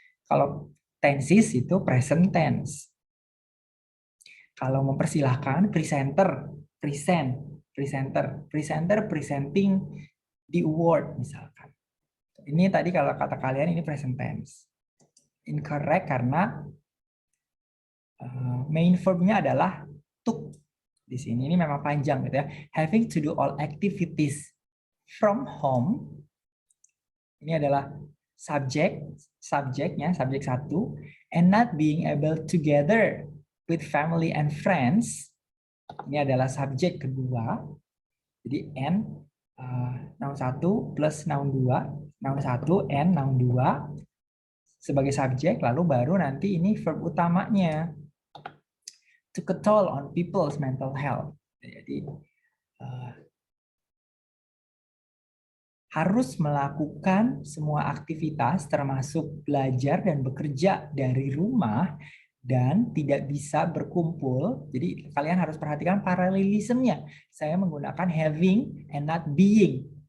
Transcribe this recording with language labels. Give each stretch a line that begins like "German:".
Indonesian: Kalau tenses itu present tense. Kalau mempersilahkan, presenter, presenter,
English: presenting the award
Indonesian: misalkan. Ini tadi kalau kata kalian ini present tense. Incorrect karena main verb-nya adalah took. Di sini ini memang panjang gitu ya.
English: Having to do all activities from home.
Indonesian: Ini adalah subjeknya, subjek 1.
English: And not being able to gather with family and friends.
Indonesian: Ini adalah subjek kedua.
English: Jadi and noun 1 plus noun 2. Noun 1 and noun 2.
Indonesian: sebagai subjek, lalu baru nanti ini verb utamanya.
English: Took a toll on people's mental health.
Indonesian: Jadi harus melakukan semua aktivitas termasuk belajar dan bekerja dari rumah dan tidak bisa berkumpul. Jadi kalian harus perhatikan paralelismenya. Saya menggunakan
English: having and not being.